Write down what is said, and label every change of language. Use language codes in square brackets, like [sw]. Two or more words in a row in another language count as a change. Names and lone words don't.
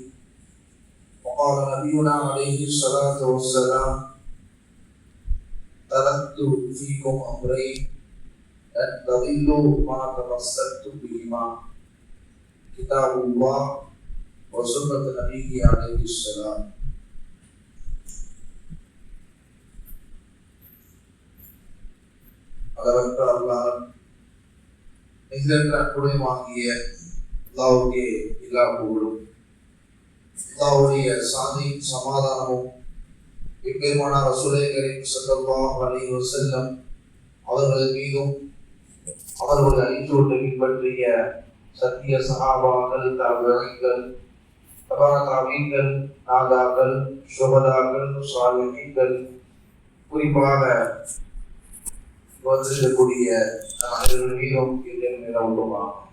[ar] وقال نبينا عليه الصلاة والسلام تركت فيكم أمرين لن تضلوا ما تمسكتم بهما كتاب الله وسنة نبيه عليه السلام. [ta] அளவற்ற அல்லாஹ் நிகழற்ற அற்புதமாகிய அல்லாஹ்வுக்கே எல்லா புகழும். அல்லாஹ்வுடைய சாந்தியும் சமாதானமும் இப்பெருமானார் ரசூலே கரீம் [ar] صلى الله عليه وسلم [ta] அவர்கள் மீதும் அவர்களுடைய அடிச்சோட்டை பின்பற்றிய சத்திய சஹாபாக்கள், தாபிஈன்கள், தபாஅீன்கள், நாதாக்கள், ஷுஹதாக்கள், ஸாலிஹீன்கள், குறிப்பாக வந்திருக்கக்கூடிய அனைவர்கள் மீதும் நிலவுமாகும்.